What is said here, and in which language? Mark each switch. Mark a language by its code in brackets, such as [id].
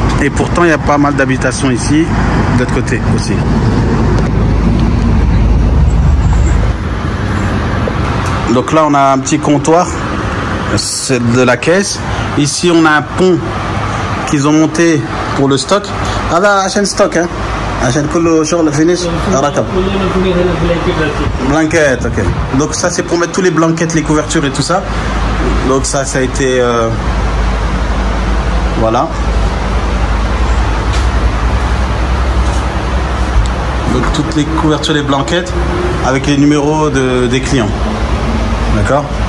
[fr] Et pourtant il y a pas mal d'habitations ici, de l'autre côté aussi. Donc là on a un petit comptoir, c'est de la caisse. Ici on a un pont qu'ils ont monté pour le stock. Ah là, chaîne stock hein. [ar] عشان كله شغل فينيش ركب blanquette, ok. [fr] Donc ça c'est pour mettre tous les blanquettes, les couvertures et tout ça. Donc ça a été voilà. Donc toutes les couvertures, les blanquettes avec les numéros des clients. D'accord.